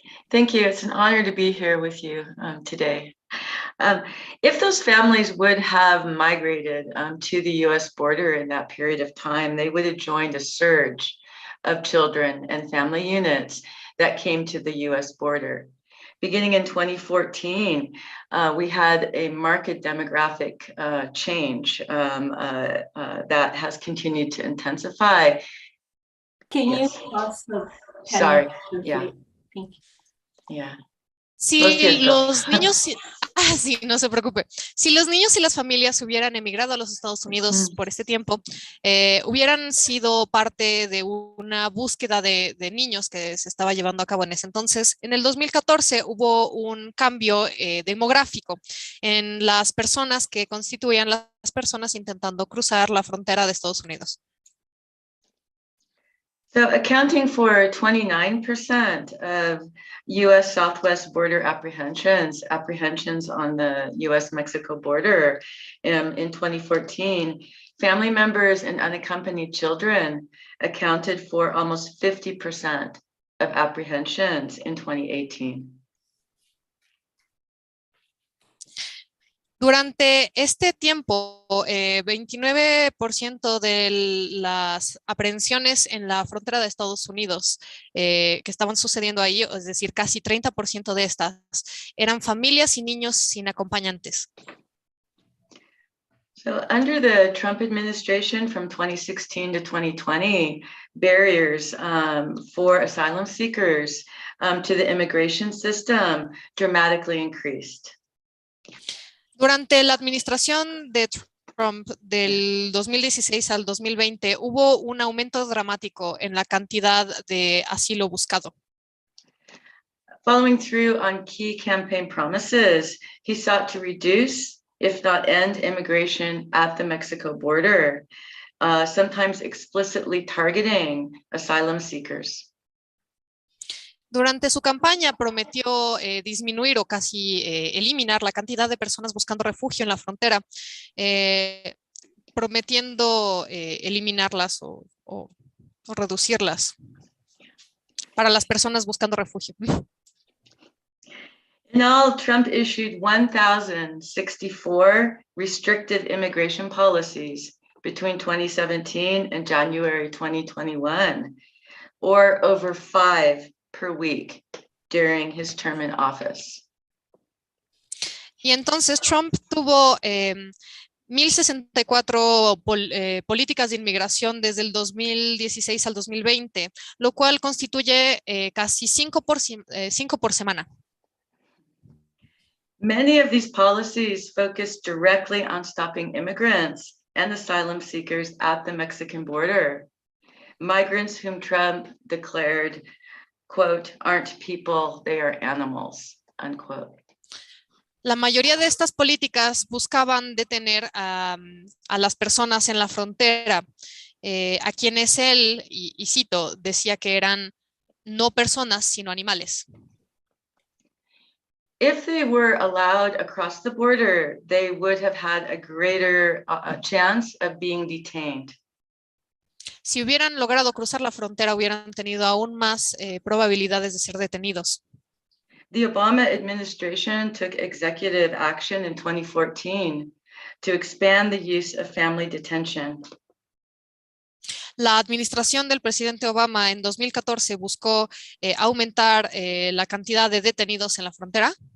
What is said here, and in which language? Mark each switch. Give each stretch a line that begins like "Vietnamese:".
English: Thank you. It's an honor to be here with you today. If those families would have migrated to the US border in that period of time, they would have joined a surge of children and family units that came to the US border. Beginning in 2014, we had a marked demographic change that has continued to intensify. Can Yes. you also Sorry, yeah. Thank you. Yeah.
Spanish: Sí, los niños, sí, no se preocupe. Si los niños y las familias hubieran emigrado a los Estados Unidos por este tiempo, hubieran sido parte de una búsqueda de niños que se estaba llevando a cabo en ese entonces. En el 2014 hubo un cambio demográfico en las personas que constituían las personas intentando cruzar la frontera de Estados Unidos.
English: So accounting for 29% of US Southwest border apprehensions on the US-Mexico border in 2014, family members and unaccompanied children accounted for almost 50% of apprehensions in 2018.
Spanish: Durante este tiempo, 29% de las aprehensiones en la frontera de Estados Unidos que estaban sucediendo ahí, es decir, casi 30% de estas, eran familias y niños sin acompañantes.
English: So under the Trump administration from 2016 to 2020, barriers for asylum seekers to the immigration system dramatically increased.
Spanish: Durante la administración de Trump del 2016 al 2020 hubo un aumento dramático en la cantidad de asilo buscado.
English: Following through on key campaign promises, he sought to reduce, if not end, immigration at the Mexico border, sometimes explicitly targeting asylum seekers.
Spanish: Durante su campaña prometió disminuir o casi eliminar la cantidad de personas buscando refugio en la frontera, prometiendo eliminarlas o reducirlas para las personas buscando refugio.
English: In all, Trump issued 1,064 restrictive immigration policies between 2017 and January 2021, or over 5 per week during his term in office.
Spanish: Y entonces Trump tuvo 1,064 políticas de inmigración desde el 2016 al 2020, lo cual constituye casi 5 por semana.
English: Many of these policies focus directly on stopping immigrants and asylum seekers at the Mexican border. Migrants whom Trump declared, quote, aren't people, they are animals, unquote.
Spanish: La mayoría de estas políticas buscaban detener a las personas en la frontera, a quienes él, y cito, decía que eran no personas, sino animales.
English: If they were allowed across the border, they would have had a greater chance of being detained.
Spanish: Si hubieran logrado cruzar la frontera, hubieran tenido aún más probabilidades de ser detenidos.
English: The Obama administration took executive action in 2014 to expand the use of family detention.
Spanish: La administración del presidente Obama en 2014 buscó aumentar la cantidad de detenidos en la frontera.